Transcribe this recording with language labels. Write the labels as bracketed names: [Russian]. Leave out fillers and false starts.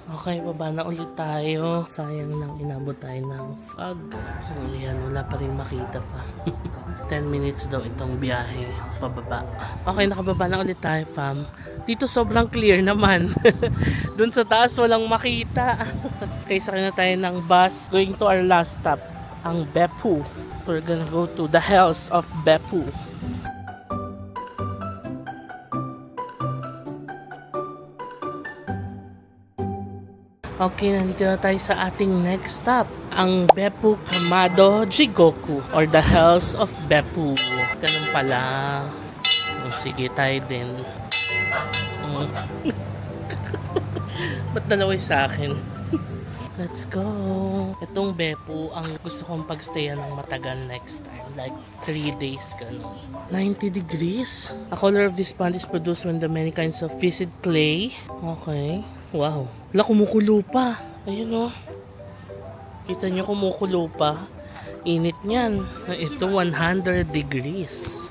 [Filipino] Okay, baba na ulit tayo. Sayang nang inabot tayo ng fog. So, yan, wala pa rin makita pa. 10 minutes daw itong biyahe pababa. Okay, nakababa na ulit tayo, fam. Dito sobrang clear naman. Dun sa taas, walang makita. Okay, sakay na tayo ng bus. [English] Going to our last stop, ang Beppu. We're gonna go to the hills of Beppu. [Filipino] Okay, nandito na tayo sa ating next stop, ang Beppu Kamado Jigoku or the Hills of Beppu. Ganun pala. Sige, tayo din. Ba't dalaway sa akin? [English] Let's go. [Filipino] Itong Beppu ang gusto kong pagstayan ng matagal next time. [English] Like 3 days ganun. 90 degrees. A color of this pond is produced when the many kinds of viscid clay. [Filipino] Okay. Wow. Wala, kumukulo pa. Ayun o. Kita nyo, kumukulo pa. Init niyan. Ito 100 degrees.